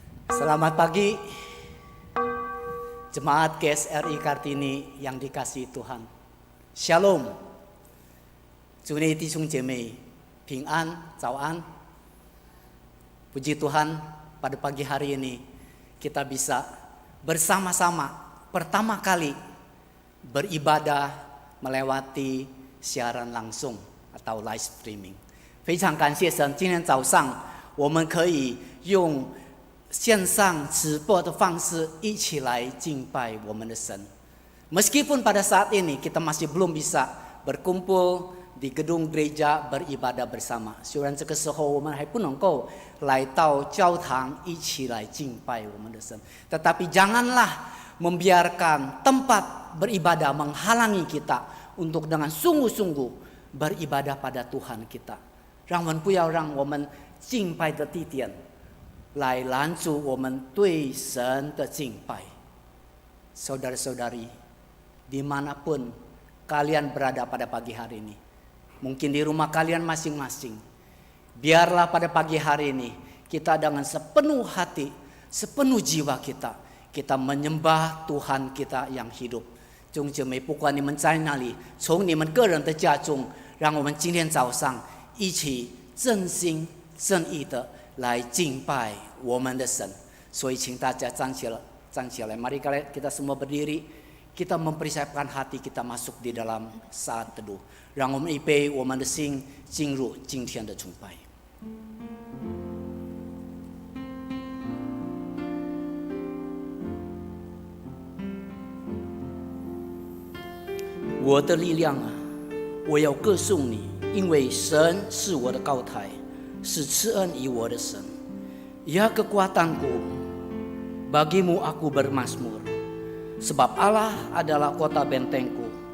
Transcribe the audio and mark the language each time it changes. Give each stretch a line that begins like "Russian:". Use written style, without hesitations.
Indonesian: Selamat pagi, Jemaat GSRI Kartini yang dikasihi Tuhan.
Chinese: Shalom, 祝你弟兄姐妹平安、早安。
Indonesian: Puji Tuhan, pada pagi hari ini kita bisa bersama-sama pertama kali beribadah melewati siaran langsung atau live streaming.
Chinese: 非常感谢神，今天早上我们可以用线上直播的方式一起来敬拜我们的神。
Indonesian: Meskipun pada saat ini kita masih belum bisa berkumpul di gedung gereja beribadah bersama，
Chinese: 虽然这个时候我们还不能够来到教堂一起来敬拜我们的神，
Indonesian: tetapi janganlah membiarkan tempat beribadah menghalangi kita untuk dengan sungguh-sungguh beribadah pada Tuhan kita，
Chinese: 让我们不要让我们敬拜的地点来拦阻我们对神的敬拜。
Indonesian: Saudara-saudari, dimanapun kalian berada pada pagi hari ini, mungkin di rumah kalian masing-masing, biarlah pada pagi hari ini kita dengan sepenuh hati, sepenuh jiwa kita menyembah Tuhan kita yang hidup。
Chinese: 弟兄姐妹，不管你们在哪里，从你们个人的家中，让我们今天早上一起真心真意的来敬拜我们的神。所以请大家站起来，
Indonesian: mari kita semua berdiri, kita mempersiapkan hati kita masuk di dalam saat teduh，
Chinese: 让我们预备我们的心进入今天的崇拜。我的力量啊，我要歌颂你，因为神是我的高台，是赐恩于我的神。
Indonesian: Ya kekuatanku, bagimu aku bermazmur, sebab Allah adalah kota bentengku.